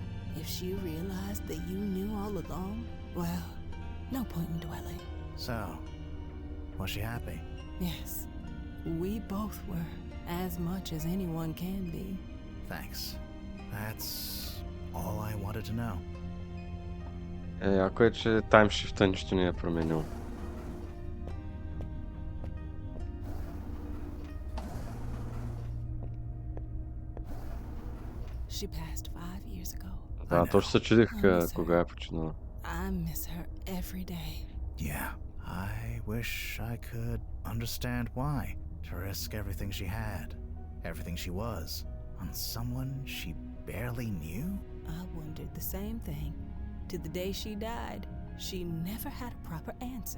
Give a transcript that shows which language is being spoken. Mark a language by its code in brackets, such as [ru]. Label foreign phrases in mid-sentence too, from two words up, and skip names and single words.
[en] If she realized that you knew all along, well, no point in dwelling. So, was she happy? Yes, we both were, as much as anyone can be. Thanks. That's all I wanted to know. [bg] Яко е, че таймшифта нищо не е променил. [en] She passed 5 years ago. [bg] Да, точно се чудих кога е починала. [en] I miss her every day. Yeah, I wish I could understand why. To risk everything she had, everything she was, on someone she barely knew? I wondered the same thing. To the day she died, she never had a proper answer.